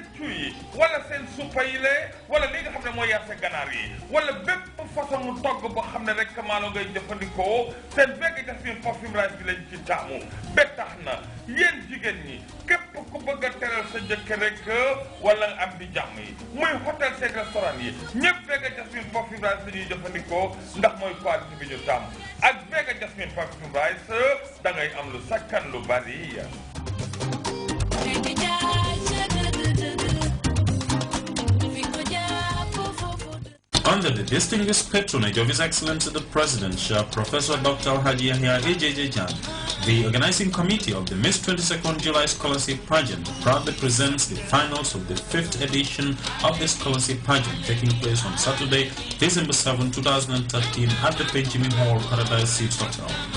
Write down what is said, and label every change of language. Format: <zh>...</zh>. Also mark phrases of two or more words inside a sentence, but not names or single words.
<wo>cuy yi wala seen suppa yi lee wala li nga xam ne mooy yaase ganaar yi wala bépp façon mu togg boo xam ne rek maalo ngay jëfandikoo seen Vega Jasmine parfum rice bi lañ ci taamu ba tax na yéen jigéen ñi képp ku bëgg a teral sa jëkkër rek wala am di jàmm yi muy hôtel seen restaurant yi ñëpp Vega Jasmine parfum rice la ñuy jëfandikoo ndax mooy qualité bi ñu taamu ak Vega Jasmine parfum rice da ngay am lu sakkan lu bari.</wo> <en>Under the distinguished patronage of His Excellency the President, Professor Dr. Alhaji Yahya AJJ Jan, the organizing committee of the Miss 22nd July Scholarship Pageant proudly presents the finals of the 5th edition of the Scholarship Pageant taking place on Saturday, December 7, 2013 at the Benjamin Hall Paradise Suites Hotel.</en>